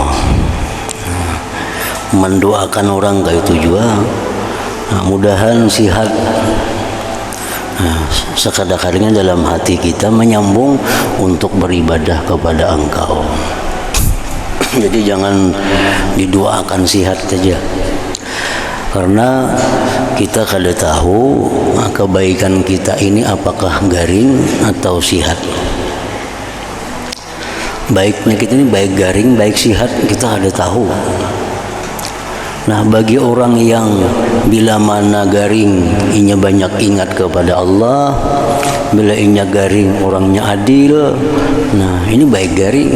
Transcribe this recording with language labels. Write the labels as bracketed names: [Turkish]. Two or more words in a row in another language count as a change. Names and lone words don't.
[Banjar] Mendoakan orang kayak itu juga, mudahan sihat. [Indonesian] Sekadar-kadarnya dalam hati kita menyambung untuk beribadah kepada Engkau. [Banjar] Jadi jangan didoakan sihat saja, karena kita kada tahu kebaikan kita ini apakah garing atau sihat. Baiknya kita ini baik garing, baik sihat, kita kada tahu. Nah, bagi orang yang bila mana garing inya banyak ingat kepada Allah, bila inya garing orangnya adil, nah ini baik garing.